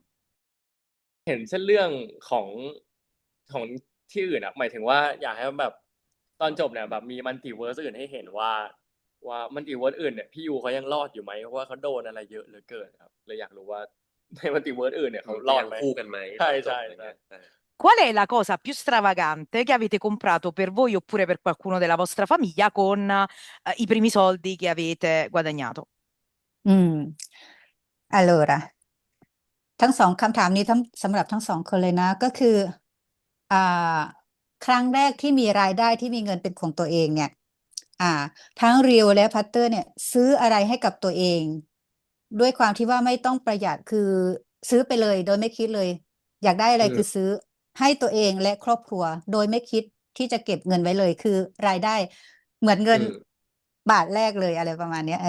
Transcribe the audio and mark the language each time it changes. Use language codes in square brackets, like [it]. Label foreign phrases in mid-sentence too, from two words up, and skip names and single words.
[th] เห็นเส้นเรื่องของของที่อื่นอ่ะหมายถึงว่าอยากให้แบบตอนจบเนี่ยแบบมีมัลติเวิร์สอื่นให้เห็นว่ามัลติเวิร์สอื่นเนี่ยพี่ยูเขายังรอดอยู่ไหมเพราะว่าเขาโดนอะไรเยอะเหลือเกินครับเลยอยากรู้ว่าในมัลติเวิร์สอื่นเนี่ยเขารอดไหม คู่กันไหมต ใช่ อนจบ ใช่ อะไร ใช่ เงี้ย [it] Qual è la cosa più stravagante che avete comprato per voi oppure per qualcuno della vostra famiglia con i primi soldi che avete guadagnato? [th] อืม allora ทั้งสองคำถามนี้สำหรับทั้งสองคนเลยนะ ก็คืออ่าครั้งแรกที่มี รายได้ที่มีเงินเป็นของตัวเองเนี่ยทั้งริวและพัตเตอร์เนี่ยซื้ออะไรให้กับตัวเอง ด้วยความที่ว่าไม่ต้องประหยัดคือซื้อไปเลยโดยไม่คิดเลย อยากได้อะไรคือซื้อให้ตัวเองและครอบครัว โดยไม่คิดที่จะเก็บเงินไว้เลย คือรายได้เหมือนเงินบาทแรกเลยอะไรประมาณเนี้ย